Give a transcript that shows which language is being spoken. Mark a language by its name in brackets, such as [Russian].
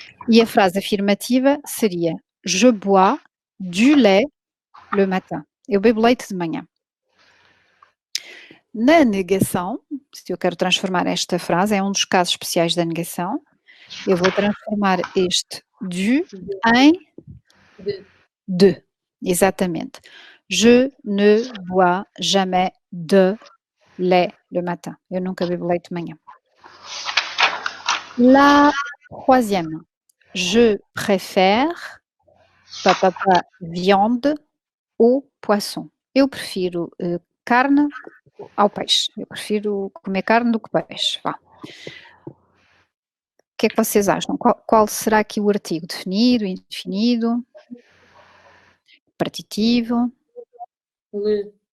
[Portuguese] E a frase afirmativa seria [French] je bois du lait le matin. [Portuguese] Eu bebo leite de manhã. Na negação, se eu quero transformar esta frase, é um dos casos especiais da negação, eu vou transformar este du em de. Exatamente. [French] Je ne bois jamais de lait le matin. [Portuguese] Eu nunca bebo leite de manhã. [French] La troisième. Je préfère viande ou poisson. [Portuguese] Eu prefiro carne ao peixe. Eu prefiro comer carne do que peixe. Vá. O que é que vocês acham? Qual será aqui o artigo? Definido, indefinido? Partitivo? [French] Le.